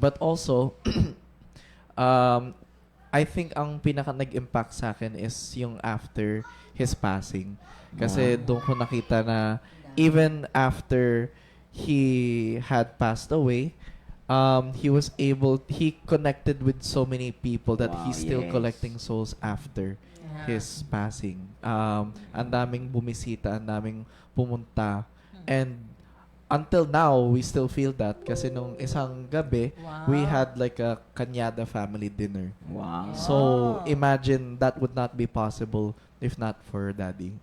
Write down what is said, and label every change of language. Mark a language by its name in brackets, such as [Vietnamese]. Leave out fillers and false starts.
[English] But also, I think [Filipino] ang pinaka nag-impact sa akin [English] is yung after his passing. [Filipino] Kasi doon ko nakita na [English] even after he had passed away, he connected with so many people that he's still collecting souls after his passing. [Filipino] Ang daming bumisita, ang daming pumunta. [English] And until now, we still feel that. [Filipino] Kasi nung isang gabi, [English] we had like a Cañada family dinner. Wow. So, imagine that would not be possible if not for Daddy.